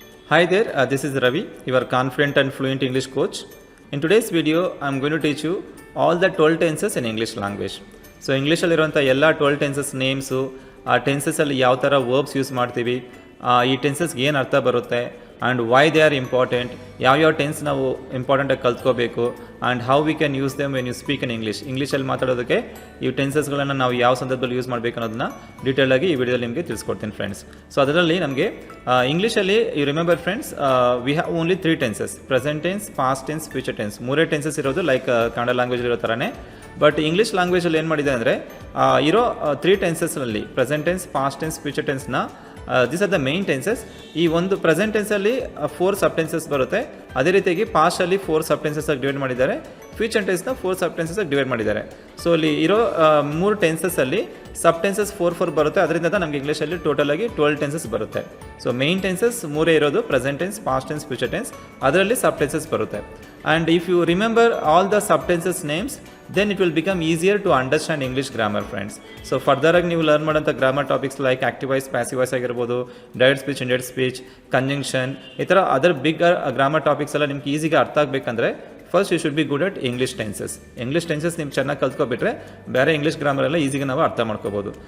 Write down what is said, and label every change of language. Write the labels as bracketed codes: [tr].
[en] Hi there, this is Ravi, your confident and fluent English coach. In today's video, I am going to teach you all the 12 tenses in English language. [kn] So, English ಅಲ್ಲಿರುವಂಥ ಎಲ್ಲ 12 tenses names, ಆ ಟೆನ್ಸಸ್ಸಲ್ಲಿ ಯಾವ ಥರ verbs use ಮಾಡ್ತೀವಿ, ಈ ಟೆನ್ಸಸ್ಗೆ ಏನು ಅರ್ಥ ಬರುತ್ತೆ, [en] and why they are important, [kn] ಯಾವ್ಯಾವ ಟೆನ್ಸ್ ನಾವು ಇಂಪಾರ್ಟೆಂಟಾಗಿ ಕಲ್ತ್ಕೋಬೇಕು, [en] and how we can use them when you speak in [kn] ಇಂಗ್ಲೀಷಲ್ಲಿ ಮಾತಾಡೋದಕ್ಕೆ ಈ ಟೆನ್ಸಸ್ಗಳನ್ನು ನಾವು ಯಾವ ಸಂದರ್ಭದಲ್ಲಿ ಯೂಸ್ ಮಾಡಬೇಕು ಅನ್ನೋದನ್ನ ಡೀಟೇಲಾಗಿ ಈ ವಿಡಿಯೋದಲ್ಲಿ ನಿಮಗೆ ತಿಳಿಸ್ಕೊಡ್ತೀನಿ ಫ್ರೆಂಡ್ಸ್. [en] so [kn] ಅದರಲ್ಲಿ ನಮಗೆ ಇಂಗ್ಲೀಷಲ್ಲಿ [en] You remember friends, we have only 3 tenses: present tense, past tense, future tense. [kn] 3 tenses ಇರೋದು ಲೈಕ್ ಕನ್ನಡ ಲ್ಯಾಂಗ್ವೇಜ್ ಇರೋ ಥರನೇ. ಬಟ್ ಇಂಗ್ಲೀಷ್ ಲ್ಯಾಂಗ್ವೇಜಲ್ಲಿ ಏನು ಮಾಡಿದೆ ಅಂದರೆ ಇರೋ 3 ಟೆನ್ಸಸ್ನಲ್ಲಿ present tense, past tense, future ಟೆನ್ಸ್ನ [en] This are the main tenses. [kn] ಈ ಒಂದು ಪ್ರೆಸೆಂಟ್ ಟೆನ್ಸಲ್ಲಿ 4 ಸಬ್ ಟೆನ್ಸಸ್ ಬರುತ್ತೆ. ಅದೇ ರೀತಿಯಾಗಿ ಪಾಸ್ಟಲ್ಲಿ 4 ಸಬ್ ಟೆನ್ಸಸ್ಸಾಗಿ ಡಿವೈಡ್ ಮಾಡಿದ್ದಾರೆ, ಫ್ಯೂಚರ್ ಟೆನ್ಸ್ನ 4 ಸಬ್ ಟೆನ್ಸಸ್ಸಾಗಿ ಡಿವೈಡ್ ಮಾಡಿದ್ದಾರೆ. ಸೊ ಇಲ್ಲಿ ಇರೋ 3 ಟೆನ್ಸಸ್ಸಲ್ಲಿ ಸಬ್ ಟೆನ್ಸಸ್ 4 ಬರುತ್ತೆ. ಅದರಿಂದ ನಮಗೆ ಇಂಗ್ಲೀಷಲ್ಲಿ ಟೋಟಲಾಗಿ 12 ಟೆನ್ಸಸ್ ಬರುತ್ತೆ. ಸೊ ಮೇನ್ ಟೆನ್ಸಸ್ 3 ಇರೋದು: present tense, past tense, future tense. ಅದರಲ್ಲಿ ಸಬ್ ಟೆನ್ಸಸ್ ಬರುತ್ತೆ. [en] And if you remember all the sub tenses names, then it will become easier to understand English grammar friends. [kn] So further ಆಗಿ ನೀವು learn ಮಾಡೋಂಥ grammar topics like active voice, passive voice ಆಗಿರ್ಬೋದು, direct speech, indirect speech, conjunction, ಈ ಥರ other big grammar topics ಎಲ್ಲ ನಿಮ್ಗೆ ಈಸಿಗೆ ಅರ್ಥ ಆಗಬೇಕಂದ್ರೆ [en] First you should be good at English tenses. [kn] English tenses ನಿಮ್ಗೆ ಚೆನ್ನಾಗಿ ಕಲ್ತ್ಕೊಬಿಟ್ರೆ ಬೇರೆ ಇಂಗ್ಲೀಷ್ ಗ್ರಾಮರ್ ಎಲ್ಲ ಈಸಿಗೆ ನಾವು ಅರ್ಥ ಮಾಡ್ಕೋಬೋದು.